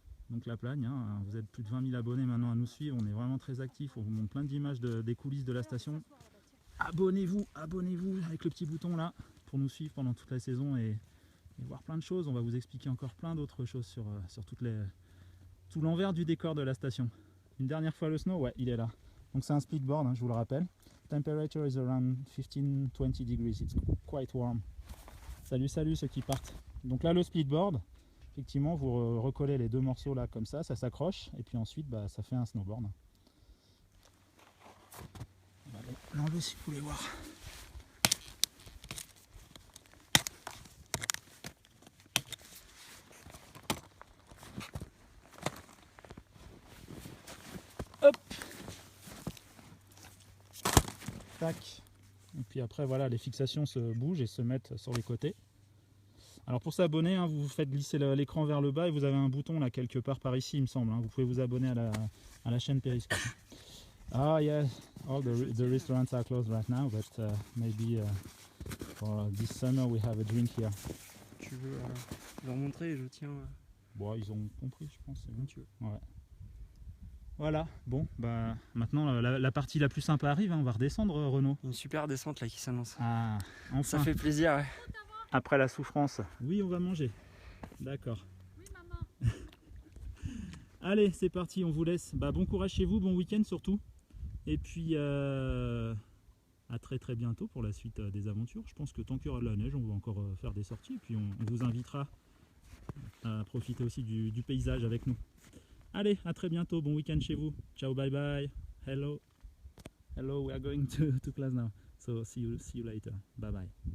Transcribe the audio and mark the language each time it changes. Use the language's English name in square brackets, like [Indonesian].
[French] Donc La Plagne, hein, vous êtes plus de 20 000 abonnés maintenant à nous suivre. On est vraiment très actifs. On vous montre plein d'images des coulisses de la station. Abonnez-vous, abonnez-vous avec le petit bouton là pour nous suivre pendant toute la saison et voir plein de choses. On va vous expliquer encore plein d'autres choses sur tout l'envers du décor de la station. Une dernière fois le snow, ouais, il est là. Donc c'est un splitboard, hein, je vous le rappelle. [English] Temperature is around 15-20 degrees, it's quite warm. [French] Salut, salut ceux qui partent. Donc là le splitboard, effectivement vous recollez les deux morceaux là comme ça s'accroche et puis ensuite bah, ça fait un snowboard. On va l'enlever si vous voulez voir. Hop. Tac. Et puis après voilà, les fixations se bougent et se mettent sur les côtés. Alors pour s'abonner, hein, vous faites glisser l'écran vers le bas et vous avez un bouton là quelque part par ici il me semble. Hein. Vous pouvez vous abonner à la chaîne Periscope. [English] Ah yeah, all the restaurants are closed right now, but maybe for this summer we have a drink here. [French] Tu veux leur montrer, je tiens. Bon, ils ont compris, je pense. Comme tu veux. Ouais. Voilà, bon, bah maintenant la partie la plus sympa arrive, hein. On va redescendre, Renaud. Une super descente là qui s'annonce. Ah, enfin. Ça fait plaisir, ouais. Après la souffrance. Oui, on va manger. D'accord. Oui, maman. Allez, c'est parti, on vous laisse. Bah, bon courage chez vous, bon week-end surtout. Et puis à très très bientôt pour la suite des aventures. Je pense que tant qu'il y aura de la neige, on va encore faire des sorties. Et puis on vous invitera à profiter aussi du paysage avec nous. Allez, à très bientôt, bon week-end chez vous. Ciao, bye bye. [English] Hello. Hello, we are going to class now. So see you later. Bye bye.